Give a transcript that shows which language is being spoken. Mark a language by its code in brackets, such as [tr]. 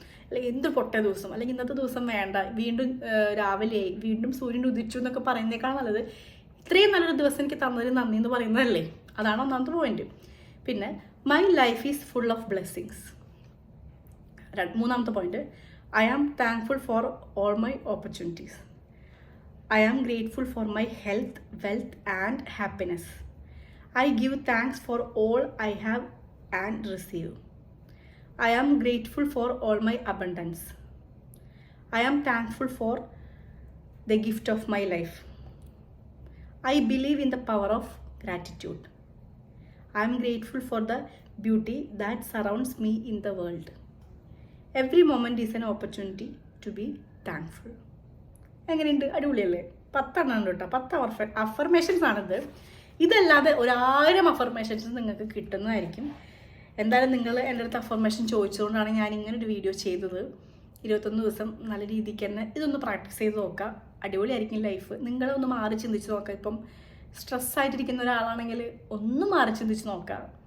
[ml] അല്ലെങ്കിൽ എന്ത് പൊട്ട ദിവസം, അല്ലെങ്കിൽ ഇന്നത്തെ ദിവസം വേണ്ട, വീണ്ടും രാവിലെയായി, വീണ്ടും സൂര്യൻ ഉദിച്ചു എന്നൊക്കെ പറയുന്നേക്കാൾ നല്ലത് ഇത്രയും നല്ലൊരു ദിവസം എനിക്ക് തന്നതിന് നന്ദി എന്ന് പറയുന്നതല്ലേ. അതാണ് ഒന്നാമത്തെ പോയിന്റ്. പിന്നെ [en] My life is full of blessings. [ml] മൂന്നാമത്തെ point, [en] I am thankful for all my opportunities. I am grateful for my health, wealth and happiness. I give thanks for all I have and receive. I am grateful for all my abundance. I am thankful for the gift of my life. I believe in the power of gratitude. I am grateful for the beauty that surrounds me in the world. Every moment is an opportunity to be thankful. [ml] എങ്ങനെയുണ്ട്? അടിപൊളിയല്ലേ? 10 എണ്ണം കേട്ടോ. 10 affirmations ആണിത്. ഇതല്ലാതെ 1000 affirmations നിങ്ങൾക്ക് കിട്ടുന്നതായിരിക്കും. എന്തായാലും നിങ്ങൾ എൻ്റെ അടുത്ത് അഫർമേഷൻ ചോദിച്ചുകൊണ്ടാണ് ഞാൻ ഇങ്ങനൊരു വീഡിയോ ചെയ്തത്. 21 ദിവസം നല്ല രീതിക്ക് തന്നെ ഇതൊന്ന് പ്രാക്ടീസ് ചെയ്ത് നോക്കുക. അടിപൊളിയായിരിക്കും ലൈഫ്. നിങ്ങളൊന്ന് മാറി ചിന്തിച്ച് നോക്കുക. ഇപ്പം സ്ട്രെസ്സായിട്ടിരിക്കുന്ന ഒരാളാണെങ്കിൽ ഒന്ന് മാറി ചിന്തിച്ച് നോക്കുക.